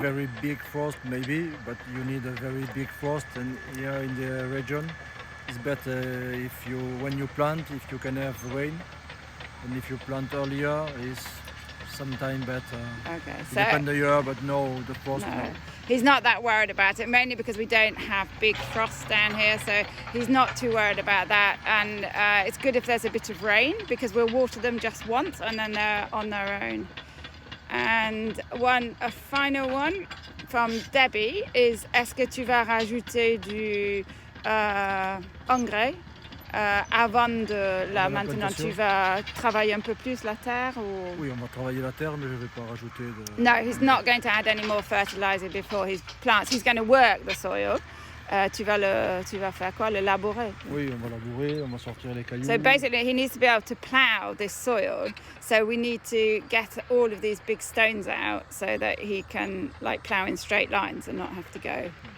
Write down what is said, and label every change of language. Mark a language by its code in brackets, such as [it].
[en] very big frost maybe, but you need a very big frost, and here in the region it's better when you plant, if you can have rain, and if you plant earlier it's sometime better. Okay, so depends on the year, but no, the frost. No. He's not that worried about it, mainly because we don't have big frost down here, so he's not too worried about that. And it's good if there's a bit of rain, because we'll water them just once and then they're on their own. And a final one from Debbie is [fr] est-ce que tu vas rajouter du engrais avant de maintenant tu vas travailler un peu plus la terre ou... Oui, on va travailler la terre, mais je ne vais pas rajouter de... [en] No, he's not going to add any more fertilizer before he plants. He's going to work the soil. [fr] Tu vas faire quoi? Le labourer? Oui, on va labourer, on va sortir les cailloux. [en] So basically he needs to be able to plough this soil. So we need to get all of these big stones out so that he can plough in straight lines and not have to go.